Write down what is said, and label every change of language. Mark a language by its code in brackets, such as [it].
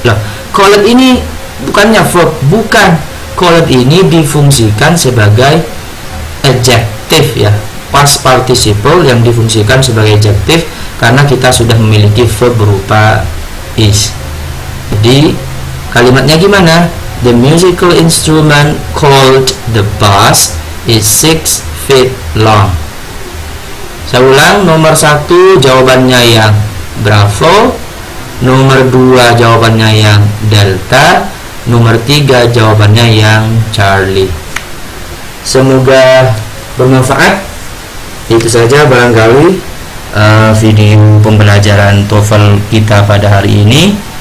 [id] Loh, called ini bukannya verb, bukan. Called ini difungsikan sebagai adjective, ya, past participle yang difungsikan sebagai adjective karena kita sudah memiliki verb berupa is. Jadi kalimatnya gimana? [en] The musical instrument called the bus is 6 feet long. [id] Saya ulang, nomor 1 jawabannya yang bravo, nomor 2 jawabannya yang delta, nomor 3 jawabannya yang Charlie. Semoga bermanfaat. Itu saja barangkali video pembelajaran TOEFL kita pada hari ini.